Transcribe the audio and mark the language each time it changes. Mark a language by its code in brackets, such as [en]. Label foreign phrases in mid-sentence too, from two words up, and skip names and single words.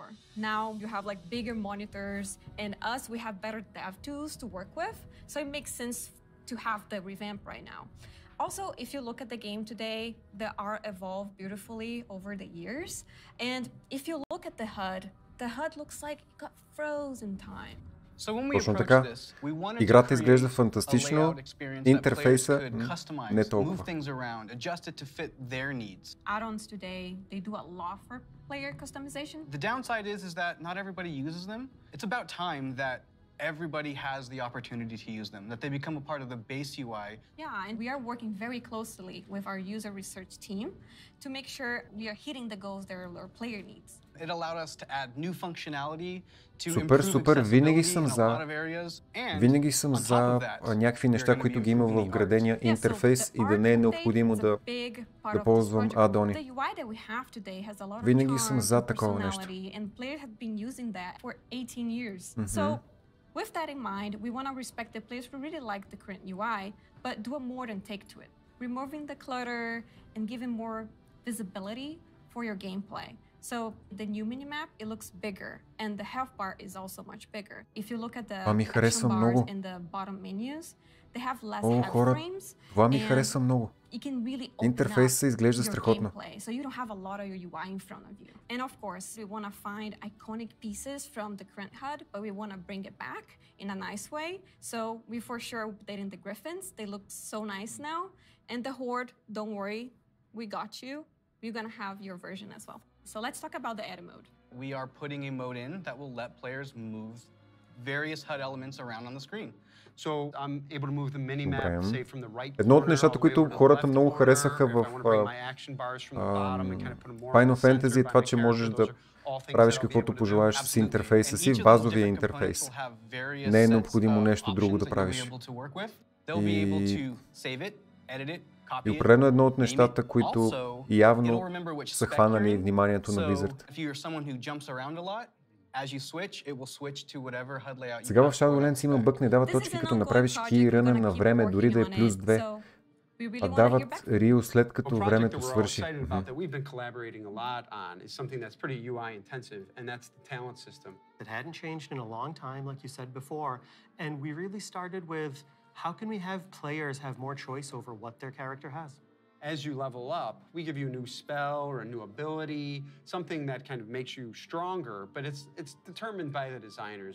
[en] Now you have like bigger monitors, and us, we have better dev tools to work with. So it makes sense to have the revamp right now. Also, if you look at the game today, the art evolved beautifully over the years. And if you look at the HUD looks like it got frozen time. [bg] Точно така. Играта изглежда фантастично, интерфейса не толкова. [en] Add-ons today, they do a lot for player customization. The downside is that not everybody uses them. It's about time that everybody has the opportunity to use them, that they become a part of the base UI. Yeah, and we are working very closely with our user research team to make sure we are hitting the goals that our player needs. It allowed us to add new functionality to improve accessibility in a lot of areas. [bg] Винаги съм за някакви неща, които ги има в вградения интерфейс и да не е необходимо да ползвам адони. Винаги съм за такова нещо. [en] With that in mind, we want to respect the players who really like the current UI, but do a modern take to it, removing the clutter and giving more visibility for your gameplay. So the new minimap, it looks bigger, and the health bar is also much bigger. If you look at the action bars in the bottom menus, they have less head frames. [bg] Това ми харесва много. Интерфейсът изглежда страхотно. [en] So you don't have a lot of your UI in front of you. And of course, we want to find iconic pieces from the current HUD, but we want to bring it back in a nice way. So we for sure updating the griffins. They look so nice now. And the horde, don't worry, we got you. We're going to have your version as well. So let's talk about the edit mode. We are putting a mode in that will let players move various HUD elements around on the screen. So I'm able to move the minimap, say, from the right. [bg] Едно от нещата, които хората много харесаха в Final Fantasy е това, че можеш да правиш каквото пожелаеш с интерфейса си, базовия интерфейс. Не е необходимо нещо друго да правиш. И определено едно от нещата, които явно са хванали вниманието на Blizzard. Сега в Shadowlands има бък, не дава точки, като направиш keyrun на време, дори да е плюс 2. А дават Рио след като времето свърши. [en] It hadn't changed in a long time, like you said before, and we really started with how can we have players have more choice over what their character has? As you level up, we give you a new spell or a new ability, something that kind of makes you stronger, but it's determined by the designers.